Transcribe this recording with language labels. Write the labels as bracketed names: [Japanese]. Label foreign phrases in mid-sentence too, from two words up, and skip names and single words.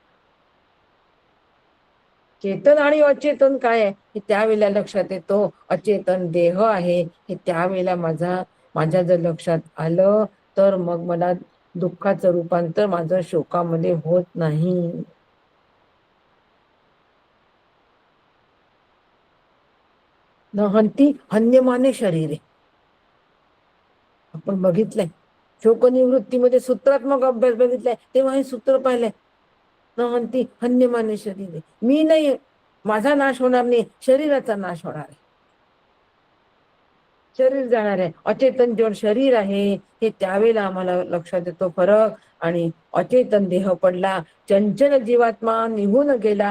[Marathi] चेतन आणि अचेतन काय आहे हे त्यावेळेला लक्षात येतो. अचेतन देह आहे हे त्यावेळेला माझ्या जर लक्षात आलं तर मग मला दुःखाचं रूपांतर माझं शोकामध्ये होत नाही. [Sanskrit] न हंती हन्यमाने शरीरे [Marathi] आपण बघितलंय. शोकनिवृत्तीमध्ये सूत्रात्मक अभ्यास बघितलाय तेव्हा हे सूत्र पाहिलंय. [Sanskrit] न हंती हन्यमाने शरीरे, [Marathi] मी नाही, माझा नाश होणार नाही, शरीराचा नाश होणार आहे. शरीर जाणार आहे. अचेतन जेव्हा शरीर आहे हे त्यावेळेला आम्हाला लक्षात येतो फरक. आणि अचेतन देह पडला, चंचल जीवात्मा निघून गेला.